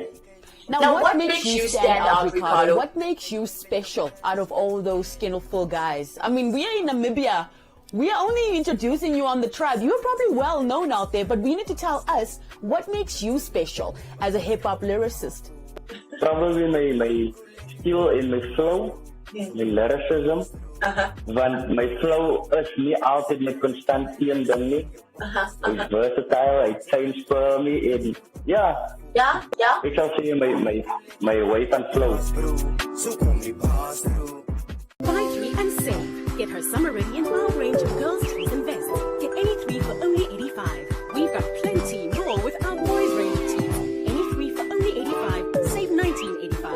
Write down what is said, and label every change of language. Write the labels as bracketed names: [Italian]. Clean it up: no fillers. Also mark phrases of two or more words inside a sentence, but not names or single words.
[English] Now, what makes you stand out, Ricardo? What makes you special out of all those skillful guys? I mean, we are in Namibia. We are only introducing you on the tribe. You're probably well known out there, but we need to tell us what makes you special as a hip-hop lyricist. Probably my skill in my flow, my lyricism. [Afrikaans] Want my flow is nie altyd met constant een ding nie. [English] It's versatile, it changes for me, and [Afrikaans] ek sal sê my way van flow. [English] Buy 3 and save. Get her summer ready in our range of girls' tees and vests. Get any 3 for only 85. We've got plenty more with our boys' range of tees. Any 3 for only 85. Save 19.85.